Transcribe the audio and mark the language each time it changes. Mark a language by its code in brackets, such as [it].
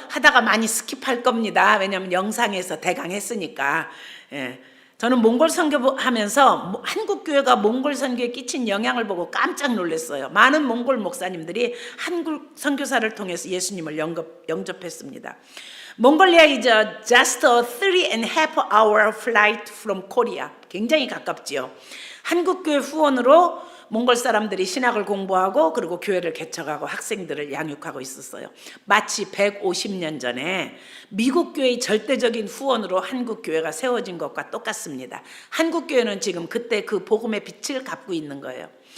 [ko] 하다가 많이 스킵할 겁니다. 왜냐하면 영상에서 대강 했으니까. 저는 몽골 선교하면서 한국 교회가 몽골 선교에 끼친 영향을 보고 깜짝 놀랐어요. 많은 몽골 목사님들이 한국 선교사를 통해서 예수님을 영접했습니다. [en] 몽골리아 is just a 3.5 hour flight from Korea. [ko] 굉장히 가깝지요. 한국 교회 후원으로 몽골 사람들이 신학을 공부하고 그리고 교회를 개척하고 학생들을 양육하고 있었어요. 마치 150년 전에 미국 교회의 절대적인 후원으로 한국 교회가 세워진 것과 똑같습니다. 한국 교회는 지금 그때 그 복음의 빛을 갚고 있는 거예요.